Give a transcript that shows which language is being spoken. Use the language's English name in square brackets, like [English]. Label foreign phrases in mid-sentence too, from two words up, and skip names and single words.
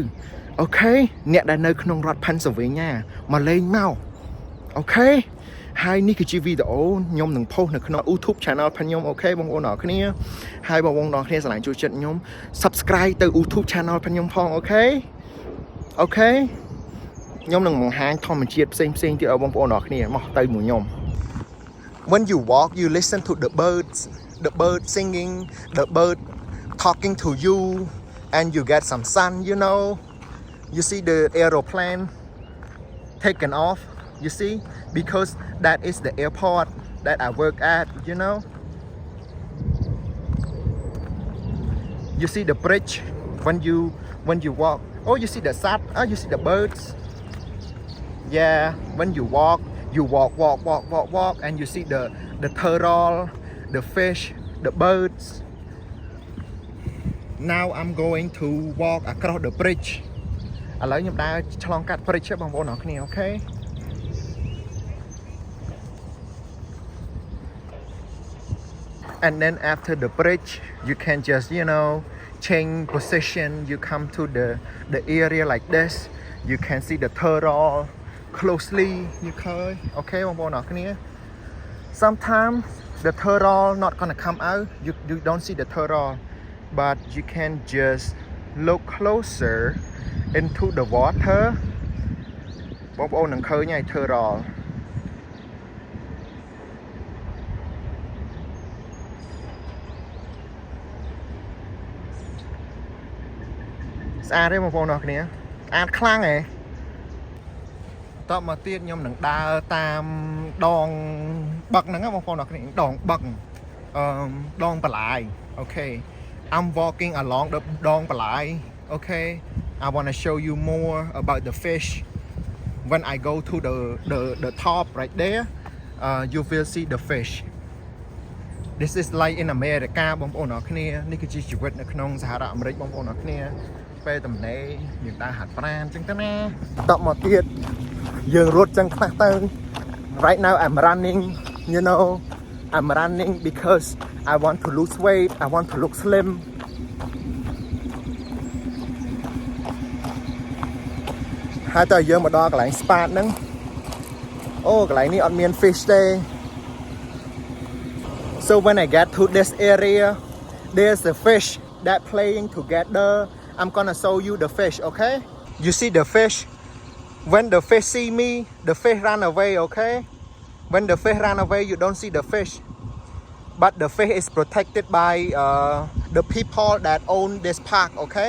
[Khmer] អូខេអ្នកដែលនៅក្នុងរដ្ឋ Pennsylvania មកលេងមកអូខេហើយនេះគឺជាវីដេអូខ្ញុំនឹង post នៅក្នុង YouTube channel របស់ខ្ញុំអូខេបងប្អូនទាំងអស់គ្នាហើយបងប្អូនទាំងអស់គ្នាស្រឡាញ់ជួយចិត្តខ្ញុំ subscribe ទៅ YouTube channel របស់ខ្ញុំផងអូខេអូខេខ្ញុំនឹងបង្ហាញធម្មជាតិផ្សេងៗទៀតឲ្យបងប្អូនទាំងអស់គ្នាមកទៅមួយខ្ញុំ [English] When you walk you listen to the bird singing the bird talking to you and you get some sun you know you see the aeroplane taken off you see because that is the airport that I work at you know you see the bridge when you walk oh you see the sun oh you see the birds yeah when you walk and you see the turtle the fish the birds now I'm going to walk across the bridge [Khmer] ឥឡូវខ្ញុំដើរឆ្លងកាត់ bridge បងប្អូនទាំងអស់គ្នាអូខេ [English] And then after the bridge you can just you know change position you come to the area like this you can see the turtle closely you can okay [Khmer] បងប្អូនទាំងអស់គ្នា [English] sometimes the turtle not gonna come out you don't see the turtle but you can just look closer into the water [Khmer] បងប្អូននឹងឃើញហើយ [English] turtle [Khmer] ស្អាតទេបងប្អូនទាំងអស់គ្នាស្អាតខ្លាំងហ៎តបមកទៀតខ្ញុំនឹងដើរតាមដងបឹកហ្នឹងបងប្អូនទាំងអស់គ្នាដងបឹកដងបន្លាយអូខេ [English] I'm walking along the Dong Palai. Okay, I want to show you more about the fish. When I go to the top right there, you will see the fish. This is like in America [Khmer] បងប្អូនអរគ្នានេះគឺជាជីវិតនៅក្នុងសហរដ្ឋអាមេរិកបងប្អូនអរគ្នាពេលតំណេយើងដើរហាត់ប្រាណអញ្ចឹងទៅណាតបមកទៀតយើងរត់ចឹងខ្លះទៅ [English] Right now I'm running, you know, I'm running because I want to lose weight, I want to look slim. [Khmer] ហើយតើយើងមកដល់កន្លែង spa ហ្នឹងអូកន្លែងនេះអត់មាន fish ទេ [English] So when I get to this area there's a fish that playing together. I'm gonna show you the fish, okay? You see the fish? When the fish see me, the fish run away, okay? When the fish run away, you don't see the fish. But the fish is protected by the people that own this park, okay?